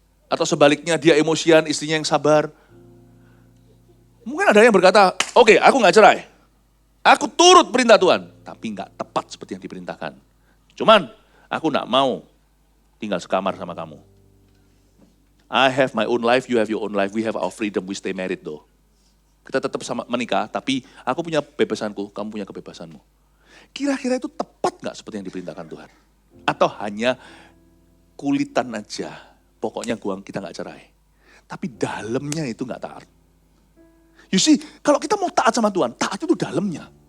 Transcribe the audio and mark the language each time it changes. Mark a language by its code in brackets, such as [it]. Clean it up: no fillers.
[id] Atau sebaliknya dia emosian, istrinya yang sabar. Mungkin ada yang berkata, oke, aku gak cerai. Aku turut perintah Tuhan, tapi gak tepat seperti yang diperintahkan. Cuman, aku gak mau tinggal sekamar sama kamu. [en] I have my own life, you have your own life, we have our freedom, we stay married though. [id] Kita tetap sama menikah, tapi aku punya kebebasanku, kamu punya kebebasanmu. Kira-kira itu tepat gak seperti yang diperintahkan Tuhan? Atau hanya kulitan aja, pokoknya kita gak cerai. Tapi dalamnya itu gak taat. You see, kalau kita mau taat sama Tuhan, taat itu dalamnya.